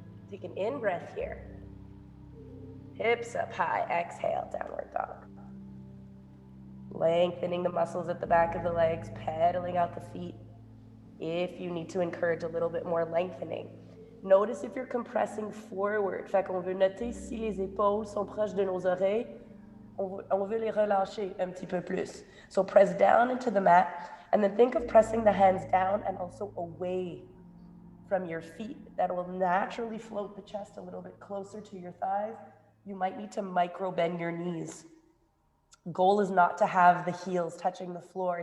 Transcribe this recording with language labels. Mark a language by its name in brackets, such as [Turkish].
[English] Take an in-breath here. Hips up high, exhale, downward dog. Lengthening the muscles at the back of the legs, pedaling out the feet. If you need to encourage a little bit more lengthening. Notice if you're compressing forward. [French] Fait qu'on veut noter si les épaules sont proches de nos oreilles, on veut les relâcher un petit peu plus. [English] So press down into the mat, and then think of pressing the hands down and also away from your feet. That will naturally float the chest a little bit closer to your thighs. You might need to micro bend your knees. Goal is not to have the heels touching the floor.